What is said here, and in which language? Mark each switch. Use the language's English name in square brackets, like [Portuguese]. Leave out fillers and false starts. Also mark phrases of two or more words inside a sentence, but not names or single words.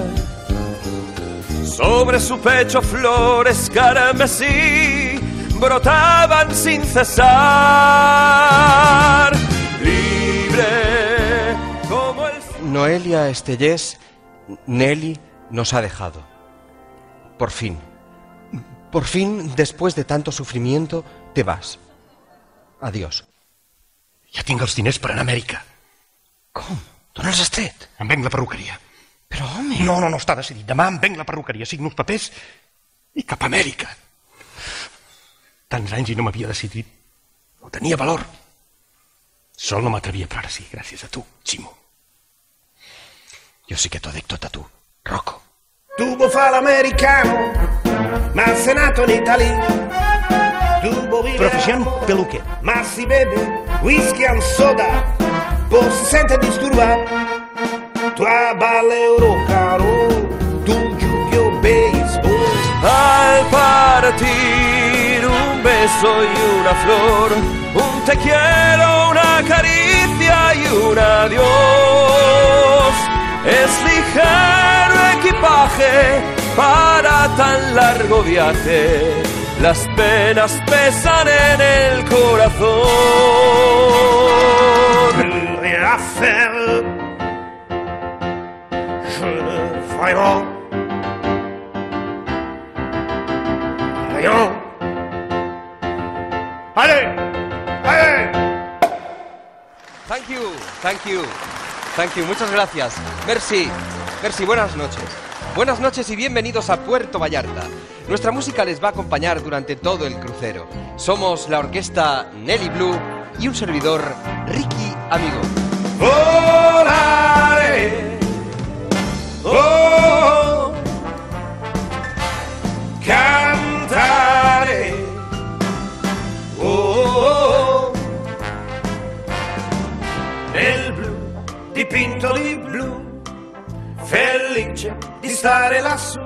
[Spanish] Sobre su pecho flores carmesí brotaban sin cesar. Libre como el... Noelia Estellés, Nelly nos ha dejado. Por fin, después de tanto sufrimiento, te vas. Adiós. [Catalan] Ja tinc els diners per anar a Amèrica. Com? D'on els has tret? Em venc la perruqueria. Però, home... No, està decidit. Demà em venc la perruqueria, signo els papers i cap a Amèrica. Tants anys i no m'havia decidit. No tenia valor. Sol no m'atrevia, però ara sí, gràcies a tu, Ximo. Jo sí que t'ho dic tot a tu, Rocco. [Italian] Tuvo fa l'americano, ma se nato in Italia. [Spanish] Profesión peluquero. [Italian] Ma si beve [English] whisky and soda, [Italian] poi si sente disturbar. Tu balli [English] rock and roll, [Italian] tu giochi baseball. [Spanish] Al partir un beso y una flor, un te quiero, una caricia y un adiós. Es ligero equipaje para tan largo viaje. Las penas pesan en el corazón. [French] Rien à faire, je ne ferai rien. Allez, allez. [English] Thank you, [Spanish] muchas gracias. Merci, buenas noches. Buenas noches y bienvenidos a Puerto Vallarta. Nuestra música les va a acompañar durante todo el crucero. Somos la orquesta Nelly Blue y un servidor, Ricky Amigo. [Italian] Volare, oh, cantare, oh, nel blu, dipinto di blu, felice di stare lassù.